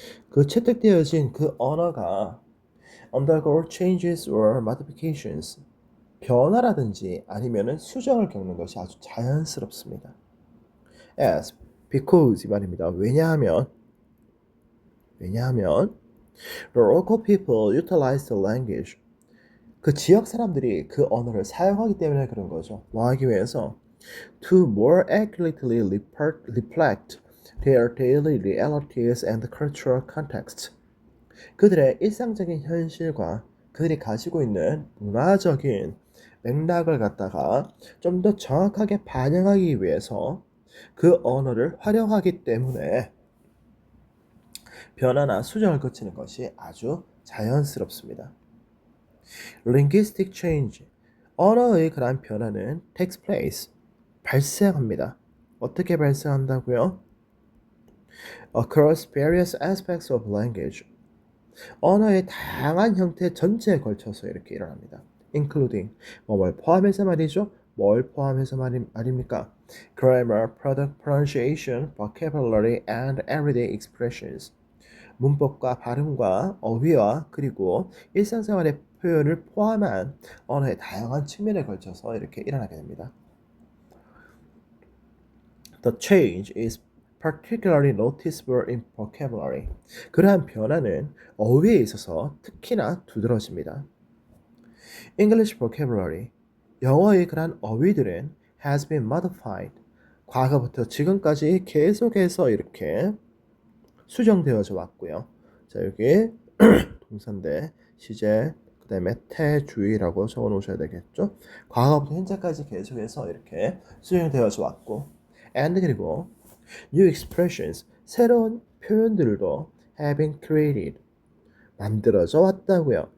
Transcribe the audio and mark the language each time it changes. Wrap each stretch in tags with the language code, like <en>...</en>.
<ko>그 채택되어진 그 언어가</ko> <en>undergo changes or modifications</en> <ko>변화라든지 아니면은 수정을 겪는 것이 아주 자연스럽습니다. as because 이 말입니다. 왜냐하면</ko> <en>the local people utilize the language</en> <ko>그 지역 사람들이 그 언어를 사용하기 때문에 그런 거죠. 뭐 하기 위해서</ko> <en>to more accurately reflect their daily realities and cultural context.</en> <ko>그들의 일상적인 현실과 그들이 가지고 있는 문화적인 맥락을 갖다가 좀 더 정확하게 반영하기 위해서 그 언어를 활용하기 때문에 변화나 수정을 거치는 것이 아주 자연스럽습니다.</ko> <en>Linguistic change,</en> <ko>언어의 그러한 변화는</ko> <en>takes place,</en> <ko>발생합니다. 어떻게 발생한다고요?</ko> <en>Across various aspects of language,</en> <ko>언어의 다양한 형태 전체에 걸쳐서 이렇게 일어납니다.</ko> <en>Including,</en> <ko>뭘 포함해서 말이죠? 뭘 포함해서 말입니까?</ko> <en>Grammar, pronunciation, vocabulary, and everyday expressions.</en> <ko>문법과 발음과 어휘와 그리고 일상생활의 표현을 포함한 언어의 다양한 측면에 걸쳐서 이렇게 일어나게 됩니다.</ko> <en>The change is particularly noticeable in vocabulary.</en> <ko>그러한 변화는 어휘에 있어서 특히나 두드러집니다.</ko> <en>English vocabulary,</en> <ko>영어의 그러한 어휘들은</ko> <en>has been modified.</en> <ko>과거부터 지금까지 계속해서 이렇게 수정되어져 왔고요. 자, 여기 동사인데 시제 그 다음에 태주의라고 적어 놓으셔야 되겠죠. 과거부터 현재까지 계속해서 이렇게 수정되어져 왔고 and 그리고</ko> <en>new expressions</en> <ko>새로운 표현들도</ko> <en>have been created</en> <ko>만들어져 왔다고요.</ko>